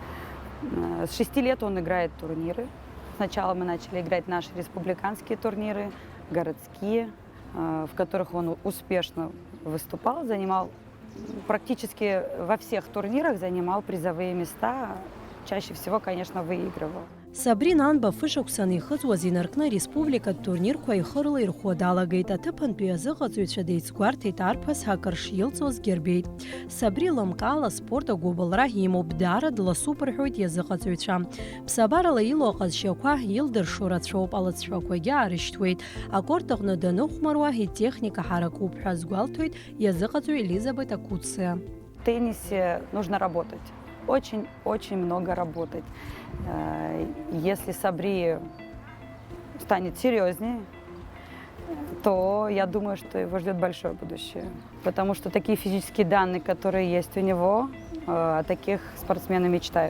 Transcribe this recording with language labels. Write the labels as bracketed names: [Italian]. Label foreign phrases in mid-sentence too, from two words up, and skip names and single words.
[Russian] С 6 лет он играет турниры. Сначала мы начали играть наши республиканские турниры, городские, в которых он успешно выступал, занимал практически во всех турнирах, занимал призовые места, чаще всего, конечно, выигрывал. [Abkhazian] Сабринан бафышықәсан ихыҵуаз инаркны республикатә турнирқәа ихырла ирхәыдалагеит, аҭыԥантәи азыҟаҵаҩцәа деицгәарҭеит, арԥыс ҳакыр шилҵуазгьы рбеит. Сабри лымкаала спорт агәыбылра имоуп, даара дласуп рҳәоит иазыҟаҵаҩцәа. Ԥсабарала илоу аҟазшьақәа илдыршо рацәоуп, алыҵшәақәагьы аарышьҭуеит. Акорт аҟны даныхәмаруа итехника ҳаракуп ҳәа азгәалҭоит иазыҟаҵаҩ Елизабет Акуциа. [Russian] В теннисе нужно работать. Очень много работать. Если Сабри станет серьезнее, то я думаю, что его ждет большое будущее. Потому что такие физические данные, которые есть у него, о таких спортсмены мечтают.